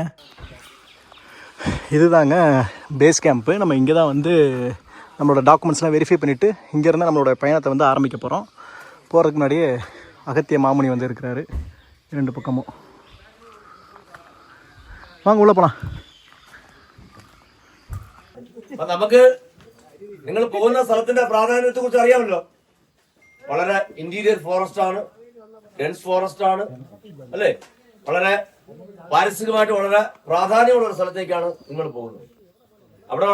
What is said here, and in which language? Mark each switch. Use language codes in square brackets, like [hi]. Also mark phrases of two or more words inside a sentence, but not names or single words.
[ta] இதுதாங்க [en] base camp. [ta] நம்ம இங்கே தான் வந்து நம்மளோட டாக்குமெண்ட்ஸ்லாம் வெரிஃபை பண்ணிவிட்டு இங்கேருந்து நம்மளோட பயணத்தை வந்து ஆரம்பிக்க போகிறோம். போகிறதுக்கு முன்னாடியே அகத்திய மாமுனி வந்து இருக்கிறாரு 2 பக்கமும். வாங்க உள்ள போகலாம். [ml] നമുക്ക് നിങ്ങൾ പോകുന്ന സ്ഥലത്തിന്റെ പ്രാധാന്യത്തെ കുറിച്ച് അറിയാമല്ലോ. വളരെ [en] interior forest [ml] ആണ്, [en] dense forest [ml] ആണ്, അല്ലേ? വളരെ പാരിസ്ഥിതികമായിട്ട് വളരെ പ്രാധാന്യമുള്ള ഒരു സ്ഥലത്തേക്കാണ് നിങ്ങൾ പോകുന്നത്.